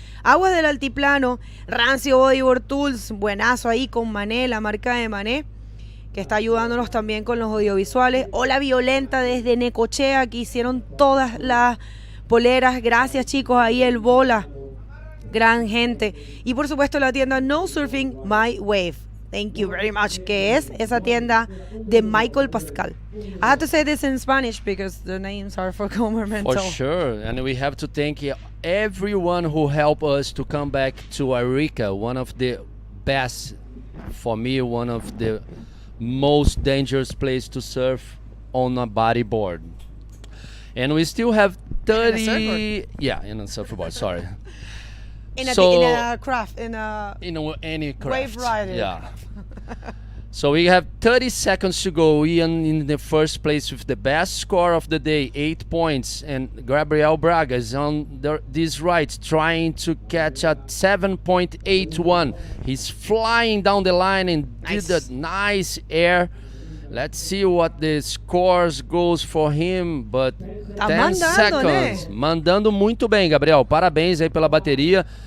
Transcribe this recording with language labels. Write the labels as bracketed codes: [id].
[es] Aguas del Altiplano, Rancio Bodyboard Tools, buenazo ahí con Mané, la marca de Mané, que está ayudándonos también con los audiovisuales. Hola Violenta desde Necochea, que hicieron todas las poleras. Gracias chicos, ahí el Bola, gran gente. Y por supuesto la tienda No Surfing My Wave. [en] Thank you very much, [es] que es esa tienda de Michael Pascal. [en] I have to say this in Spanish because the names are for governmental. For sure, and we have to thank everyone who helped us to come back to Arica, one of the best, for me, one of the most dangerous place to surf on a bodyboard. And we still have 30 in a surfboard, sorry. In a craft, in any craft. Wave riding. Yeah. So we have 30 seconds to go. Ian in the first place with the best score of the day, 8 points, and Gabriel Braga is on this right, trying to catch at 7.81. He's flying down the line and did a nice air. Let's see what the scores goes for him, but 10 seconds. [pt] Né? Mandando muito bem, Gabriel. Parabéns aí pela bateria.